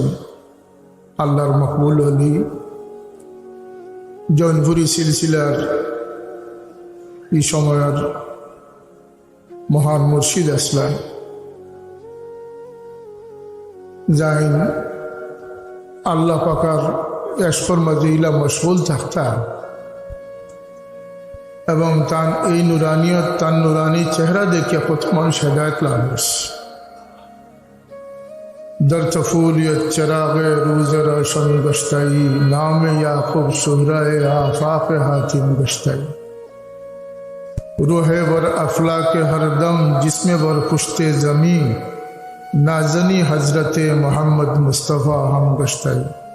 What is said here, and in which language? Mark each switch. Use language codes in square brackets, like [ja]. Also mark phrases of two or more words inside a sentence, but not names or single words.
[bn] আল্লাহর মকবুল অলি জৌনপুরি সিলসিলার এই সময়ের মহান মুর্শিদ আসলাম যাইন আল্লাহ পাকার এশকর মাঝে ইলা মশগুল থাকতা এবং তার এই নুরানিয়ত, তার নুরানি চেহারা দেখে কত মানুষ হেদায়ত লাভ হয়েছে। [fa] در طفولیت چراغ روز روشن گشتائی، نام یعقوب شہرائے آفاق حاتم گشتائی، روح بر افلاک ہر دم جسم بر پشت زمین، نازنی حضرت محمد مصطفیٰ ہم گشتائی۔